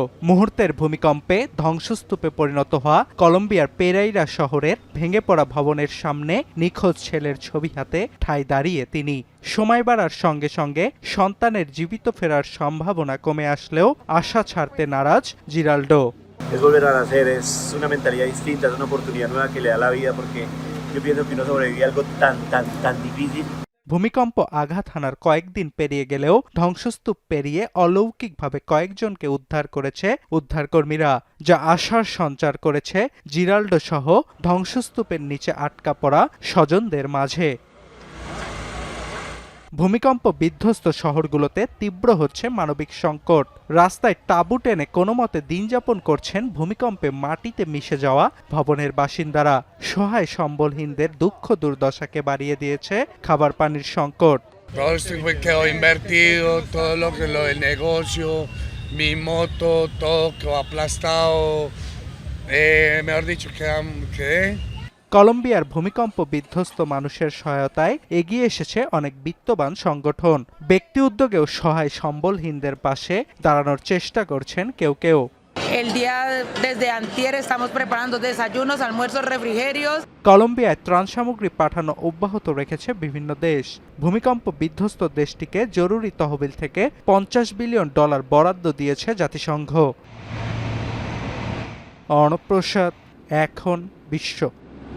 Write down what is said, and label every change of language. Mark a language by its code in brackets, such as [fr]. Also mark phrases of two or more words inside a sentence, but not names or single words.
[bn] মুহূর্তের ভূমিকম্পে ধ্বংসস্তূপে পরিণত হওয়া কলম্বিয়ার পেরাইরা শহরের ভেঙে পড়া ভবনের সামনে নিখোঁজ ছেলের ছবি হাতে ঠায় দাঁড়িয়ে তিনি। সময় বাড়ার সঙ্গে সঙ্গে সন্তানের জীবিত ফেরার সম্ভাবনা কমে আসলেও আশা ছাড়তে নারাজ জিরাল্ডো। [es] Es volver a nacer, es una mentalidad distinta, es una oportunidad nueva que le da la vida porque yo pienso que uno sobrevive algo tan difícil. [bn] ভূমিকম্প আঘাত হানার কয়েকদিন পেরিয়ে গেলেও ধ্বংসস্তূপ পেরিয়ে অলৌকিকভাবে কয়েকজনকে উদ্ধার করেছে উদ্ধারকর্মীরা, যা আশার সঞ্চার করেছে জিরাল্ডো সহ ধ্বংসস্তূপের নিচে আটকা পড়া স্বজনদের মাঝে। ভূমিকম্প বিধ্বস্ত শহরগুলোতে তীব্র হচ্ছে মানবিক সংকট। রাস্তায় তাঁবু টেনে কোনোমতে দিনযাপন করছেন ভূমিকম্পে মাটিতে মিশে যাওয়া ভবনের বাসিন্দারা। সহায় সম্বলহীনদের দুঃখ দুর্দশাকে বাড়িয়ে দিয়েছে খাবার পানির সংকট। [es] Quedó invertido, todo lo del negocio, mi moto, todo quedó aplastado. Mejor dicho, quedé. [bn] কলম্বিয়ার ভূমিকম্প বিধ্বস্ত মানুষের সহায়তায় এগিয়ে এসেছে অনেক বিত্তবান সংগঠন। ব্যক্তি উদ্যোগেও সহায় সম্বলহীনদের পাশে দাঁড়ানোর চেষ্টা করছেন কেউ কেউ। [es] Desde antier estamos preparando desayunos, almuerzos, refrigerios. [bn] কলম্বিয়ায় ত্রাণ সামগ্রী পাঠানো অব্যাহত রেখেছে বিভিন্ন দেশ। ভূমিকম্প বিধ্বস্ত দেশটিকে জরুরি তহবিল থেকে $50 বিলিয়ন বরাদ্দ দিয়েছে জাতিসংঘ। অর্ণব প্রসাদ, এখন বিশ্ব।